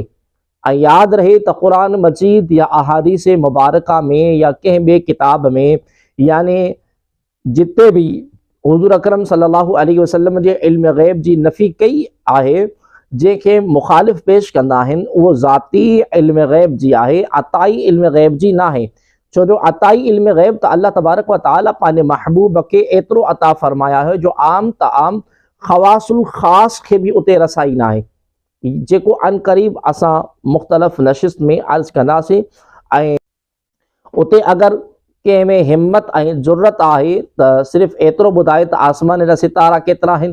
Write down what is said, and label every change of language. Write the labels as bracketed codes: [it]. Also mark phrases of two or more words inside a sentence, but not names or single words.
[sd] ऐं यादि रहे त क़ुरान मजीद या अहादीस मुबारका में या कंहिं ॿिए किताब में, यानी जिते भी हुज़ूर अकरम [ar] صلى الله عليه وسلم [sd] जे इल्म ग़ैब जी नफ़ी कई आहे, जंहिंखे मुखालिफ़ पेश कंदा आहिनि, उहो ज़ाती इल्म ग़ैब जी आहे, अताई इल्म ग़ैब जी न आहे। छो जो अताई इल्म ग़ैब त [ar] الله تبارك و تعالى [sd] पंहिंजे महबूब खे एतिरो अता फ़रमाया है जो आम त आम ख़वासुल ख़ास खे भी उते रसाई न आहे, जेको अन क़रीब असां मुख़्तलिफ़ नशिस्त में अर्ज़ कंदासीं। ऐं उते अगर कंहिं में हिम्मत ऐं ज़ुर्रत आहे त सिर्फ़ एतिरो ॿुधाए त आसमान जा सितारा केतिरा आहिनि।